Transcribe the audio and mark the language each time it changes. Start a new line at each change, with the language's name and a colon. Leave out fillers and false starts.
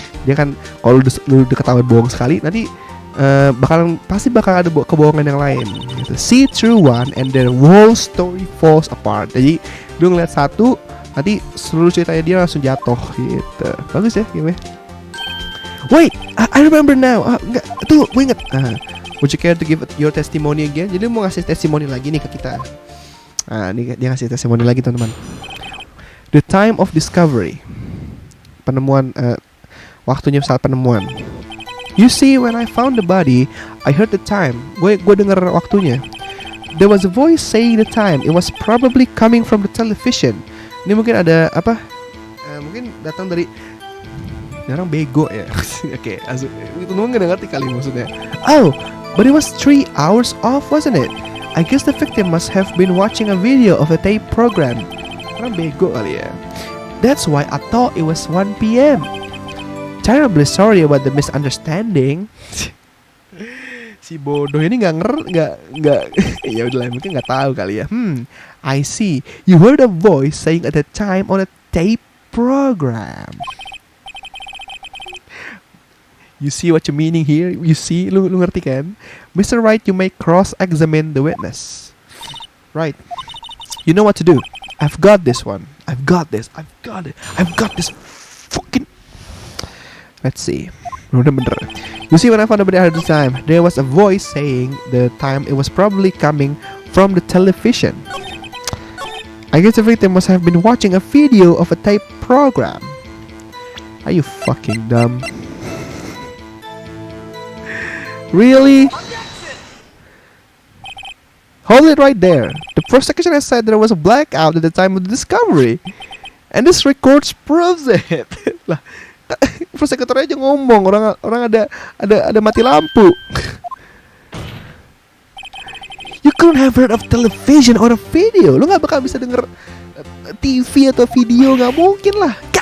Indonesian: Dia kan kalau udah ketahuan bohong sekali, nanti pasti bakal ada kebohongan yang lain. Gitu.
English: See through one and the whole story falls apart.
Indonesian: Jadi lu ngeliat satu, nanti seluruh ceritanya dia langsung jatuh gitu. Bagus ya game.
English: Wait, I remember now.
Indonesian: Enggak, tuh gue inget.
English: Would you care to give your testimony again?
Indonesian: Jadi mau ngasih testimoni lagi nih ke kita. Ini dia ngasih testimoni lagi teman-teman.
English: The time of discovery.
Indonesian: Penemuan, waktunya saat penemuan.
English: You see, when I found the body, I heard the time.
Indonesian: Gue denger waktunya.
English: There was a voice saying the time. It was probably coming from the television.
Indonesian: Ini mungkin ada apa? Mungkin datang dari orang bego ya. Oke, itu nggak ngerti kali maksudnya.
English: Oh, but it was 3 hours off, wasn't it? I guess the victim must have been watching a video of a tape program.
Indonesian: Orang bego kali ya.
English: That's why I thought it was 1 p.m. Terribly sorry about the misunderstanding.
Indonesian: Si bodoh ini nggak ya udahlah, mungkin nggak tahu kali ya.
English: I see. You heard a voice saying at the time on a tape program. You see what you meaning here? You see,
Indonesian: lu ngerti kan?
English: Mr. Wright, you may cross-examine the witness. Right. You know what to do. I've got this one. I've got this. I've got it. I've got this fucking. Let's see.
Indonesian: Bener.
English: You see, when I found the body at the time, there was a voice saying the time. It was probably coming from the television. I guess the victim must have been watching a video of a tape program. Are you fucking dumb? Really? Hold it right there. The prosecution has said there was a blackout at the time of the discovery, and this record proves it.
Indonesian: Lah, prosekutornya aja ngomong, orang ada mati lampu.
English: You couldn't have heard of television or a video.
Indonesian: Lu nggak bakal bisa denger TV atau video, nggak mungkin lah.